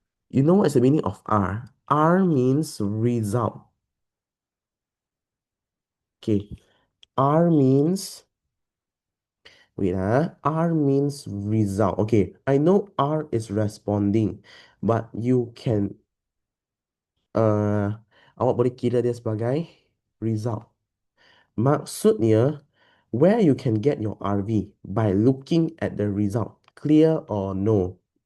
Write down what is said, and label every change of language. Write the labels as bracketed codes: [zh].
[en] You know what's the meaning of R? R means result. Okay, R means, wait, R means result. Okay, I know R is responding. But you can [ms] awak boleh kira dia sebagai result. Maksudnya, [en] where you can get your RV by looking at the result. Clear or no?